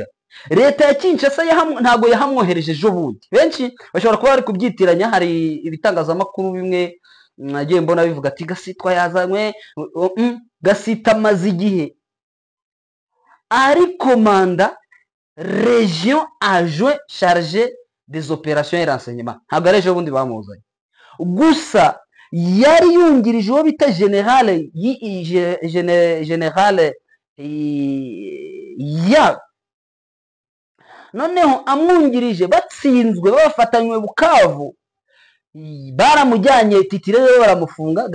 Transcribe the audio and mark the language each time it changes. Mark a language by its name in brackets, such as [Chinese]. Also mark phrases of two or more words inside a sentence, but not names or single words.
[Kinyarwanda] Leta ya Kinshasa ntabwo yahamwohereje ejo bundi. Benshi bashobora kuba bari kubyitiranya, hari ibitangazamakuru bimwe nagiye mbona bivuga ati Gasitwa yazanywe. Gasita amaze igihe ari komanda [French] region adjoint chargé des opérations et renseignements, [Kinyarwanda] ntabwo ari ejo bundi bamuzanye. Gusa yari yungirije uwo bita generale ya noneho amwungirije batsinzwe, bafatanywe Bukavu, baramujyanye titire rero baramufunga.